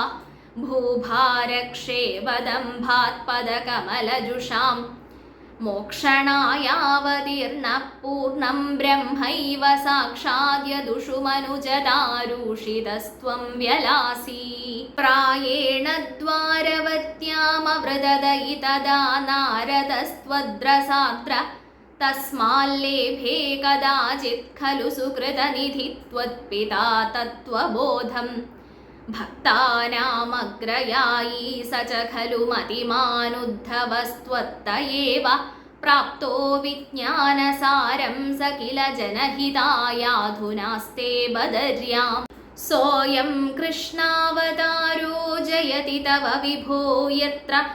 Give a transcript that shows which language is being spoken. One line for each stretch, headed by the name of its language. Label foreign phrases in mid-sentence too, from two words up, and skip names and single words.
Sanskrit: भूभारक्षेवदम्भात्पदकमलजुषां मोक्षणायावतीर्णः पूर्णं ब्रह्मैव साक्षाद्यदुषु मनुजदारूषितस्त्वं व्यलासि. प्रायेण द्वारवत्यामवृददयितदा नारदस्त्वद्रसाद्र तस्माल्लेभे कदाचित् खलु सुकृतनिधि त्वत्पिता तत्त्वबोधम्. भक्तानामग्रयायी स च खलु मतिमानुद्धवस्त्वत्त एव प्राप्तो विज्ञानसारं स किल जनहितायाधुनास्ते बदर्यां सोयं कृष्णावतारो जयति तव विभो यत्र